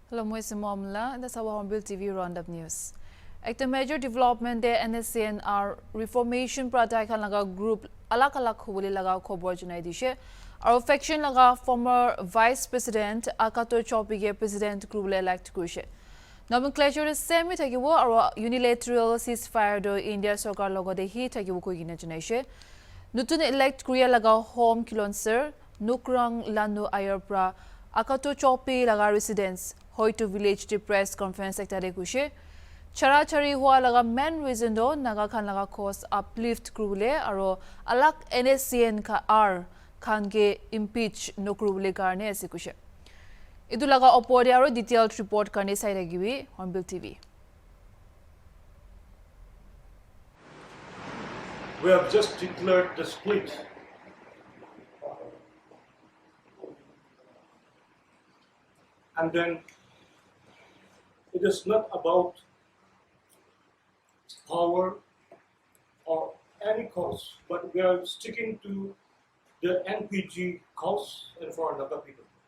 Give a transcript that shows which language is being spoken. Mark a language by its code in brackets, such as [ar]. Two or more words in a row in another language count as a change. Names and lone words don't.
[en] Hello, moi Simomla, and that's our HornbillTV Roundup News. [nag] Ek [en] major development [nag] de NSCNR Reformation Pratai khan laga group alak khoboli laga khobor junai dishe. [en] Our faction [nag] laga [en] former Vice President [nag] Akato Chopige President group le elect kurishe. Nomenclature semi thakibo aro [en] unilateral ceasefire [nag] do India sarkar logode hi thakibo koigina junaishe. Nutun elect Korea laga home kilonser Nukrang Lanu Ayarpra Akato Chopi laga residence Hoito village to [en] press conference sector [nag] kushe chara chari hua laga [en] main reason [nag] do naga khan laga [en] cause uplift [nag] krule aro alak NSCN ka R khan ke impeach no krule karne ase kushe idu laga opor aro [en] detailed report [nag] karne sai ragiwi HornbillTV. [en] We have just declared the split. And then it is not about power or any cause, but we are sticking to the NPG cause and for another people.